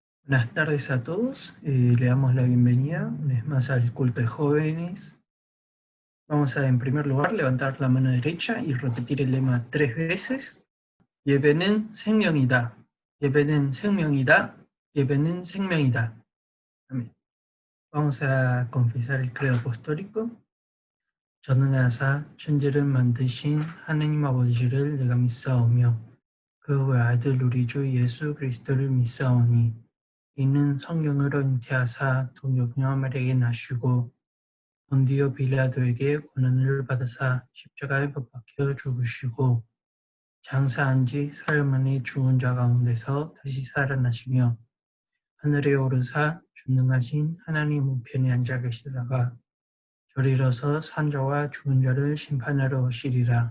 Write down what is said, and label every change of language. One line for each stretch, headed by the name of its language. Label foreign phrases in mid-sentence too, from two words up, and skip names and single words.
Spanish: Buenas tardes a todos, le damos la bienvenida una vez más al culto de jóvenes. Vamos a, en primer lugar, levantar la mano derecha y repetir el lema 3 veces.
Korean: 예배는 생명이다. 예배는 생명이다. 예배는 생명이다.
Spanish: Amén. Vamos a confesar el credo apostólico.
Korean: 전능하사 천지를 만드신 하나님 아버지를 내가 믿사오며 그 외아들 우리 주 예수 그리스도를 믿사오니 이는 성경으로 잉태하사 동정녀 마리아에게 나시고 본디오 빌라도에게 고난을 받으사 십자가에 못 박혀 죽으시고 장사한 지 사흘 만에 죽은 자 가운데서 다시 살아나시며 하늘에 오르사 전능하신 하나님 우편에 앉아 계시다가 저리로서 산자와 죽은 자를 심판하러 오시리라.